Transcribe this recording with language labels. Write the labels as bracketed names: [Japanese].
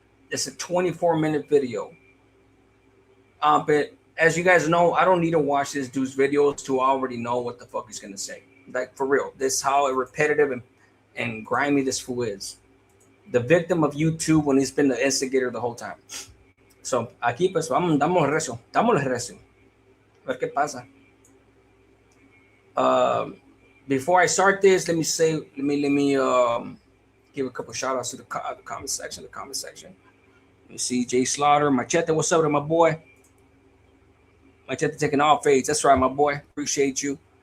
[English] It's a 24-minute video. But as you guys know, I don't need to watch this dude's videos to already know what the fuck he's gonna say. Like for real, this is how repetitive and grimy this fool is. The victim of YouTube when he's been the instigator the whole time. [Spanish] So aquí pues damos recio. A ver qué pasa. [English] Before I start this, let me give a couple shout outs to the comment section. You see Jay Slaughter, Machete, what's up to my boy? Machete taking all fades. That's right, my boy. Appreciate you.